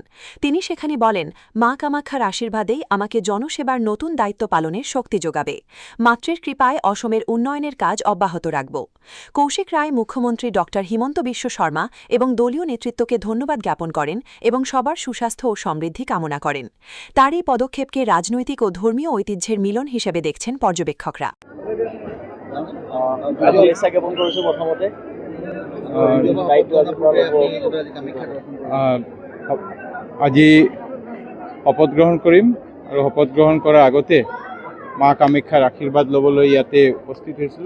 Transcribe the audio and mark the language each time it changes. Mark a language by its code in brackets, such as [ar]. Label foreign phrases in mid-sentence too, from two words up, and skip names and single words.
[bn] তিনি সেখানে বলেন, মা কামাখ্যার আশীর্বাদেই আমাকে জনসেবার নতুন দায়িত্ব পালনের শক্তি যোগাবে। মাতৃর কৃপায় অসমের উন্নয়নের কাজ অব্যাহত রাখব। কৌশিক রায় মুখ্যমন্ত্রী ড হিমন্ত বিশ্ব শর্মা এবং দলীয় নেতৃত্বকে ধন্যবাদ জ্ঞাপন করেন এবং সবার সুস্বাস্থ্য ও সমৃদ্ধি কামনা করেন। তার এই পদক্ষেপকে রাজনৈতিক ও ধর্মীয় ঐতিহ্যের মিলন হিসেবে দেখছেন পর্যবেক্ষকরা। [as] আজি শপত গ্ৰহণ কৰিম আৰু শপত গ্ৰহণ কৰাৰ আগতে মা কামাখ্যাৰ আশীৰ্বাদ ল'বলৈ ইয়াতে উপস্থিত হৈছিলোঁ।